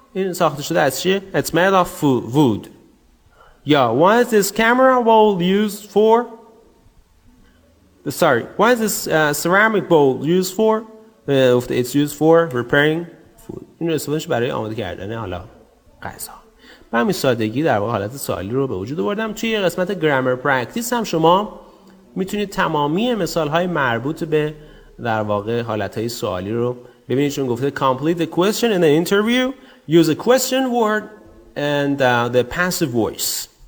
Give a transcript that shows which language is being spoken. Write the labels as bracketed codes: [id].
[fa] این ساخته شده از چیه؟ [en] It's made of wood. Yeah. What is this camera bowl used for? Sorry. What is this ceramic bowl used for? It's used for preparing food. [fa] این استفادهش برای آماده کردن حالا غذا. به همین سادگی در واقع حالت سوالی رو به وجود آوردم. توی قسمت گرامر پرکتیس هم شما میتونید تمامی مثال‌های مربوط به در واقع حالت‌های سوالی رو ببینید، چون گفته [en] complete the question in the interview, use a question word and the passive voice.